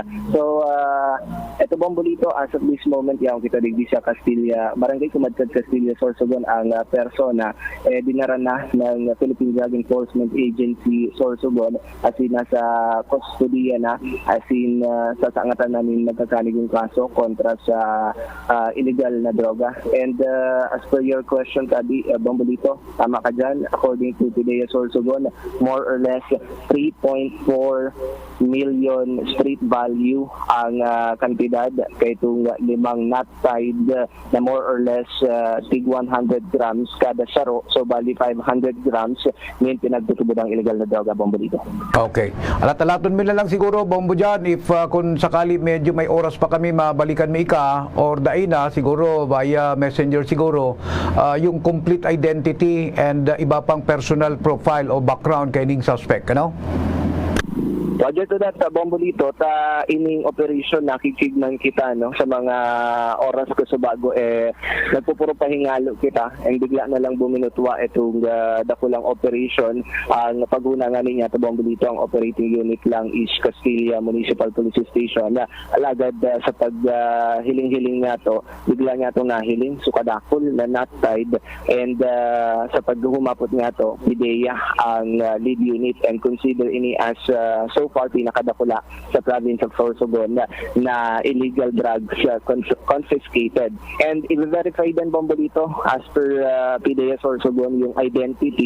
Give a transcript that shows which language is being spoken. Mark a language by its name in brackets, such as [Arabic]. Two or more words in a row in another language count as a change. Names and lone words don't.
[Bikol] So, ito Bombolito, [English] as of this moment, [Bikol] yung kita digdi sa Castilla, Barangay Kumadkad Castilla, Sorsogon, ang persona, dinara na ng Philippine Drug Enforcement Agency Sorsogon [English] as in [Bikol] nasa kustodiya na, [English] as in [Bikol] sa sangatan namin nagkakaligong kaso kontra sa illegal na droga. [English] And as per your question, [Bikol] Tabi, Bombolito, tama ka dyan. [English] According to PDEA Sorsogon, more or less [Bikol] 3.4 million [English] street value [Bikol] ang kantidad kay itong limang [English] nut tied [Bikol] na [English] more or less [Bikol] tig 100 grams kada saro. So, bali 500 grams ngayon pinagtutubo ng illegal na droga, Bombolito. Okay. Alat-alaton mo na lang siguro, Bombo, dyan, if kung sakali medyo may oras pa kami mabalikan mo ika, or daina siguro via messenger siguro yung [English] complete identity [Bikol] and iba pang [English] personal profile [Bikol] o background kay ning suspect, ano? [English] Roger to that, [Bikol] Bombolito, ta ining operation nakikignan kita no sa mga oras ko sa bago nagpupuro pahingalo kita and bigla na lang buminutwa itong dakulang operation. Ang paguna nga niya to Bombolito, ang [English] operating unit [Bikol] lang is Castilla Municipal Police Station. Alagad sa pag-hiling-hiling nga to, bigla nga to nahiling sukadakol na [English] not tied [Bikol] and sa paghumapot nga to, PDEA ang [English] lead unit [Bikol] and consider ini as [English] so far [Bikol] pinakadakula sa [English] province of Sorsogon [Bikol] na [English] illegal drugs confiscated. [Bikol] And i-verify din, Bombolito, [English] as per [Bikol] PDEA Sorsogon, yung identity.